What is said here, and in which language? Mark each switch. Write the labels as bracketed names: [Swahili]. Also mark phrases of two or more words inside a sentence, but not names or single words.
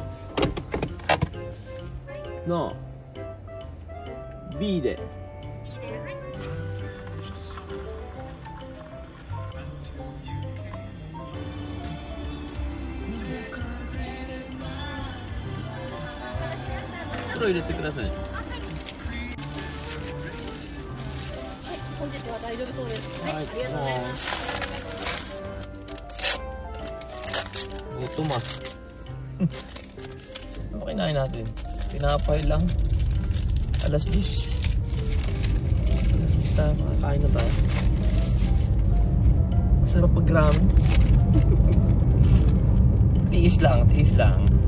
[Japanese] No. Bide. Ito 入れてください。本日は大丈夫そうです。はい、ありがとうございます。 [Filipino] Gutom ah. Ano kinain natin? Pinapay lang. Alas 10. Alas 10 tayo. Makakain na tayo. Masarap pag ramen. Tiis lang, tiis lang.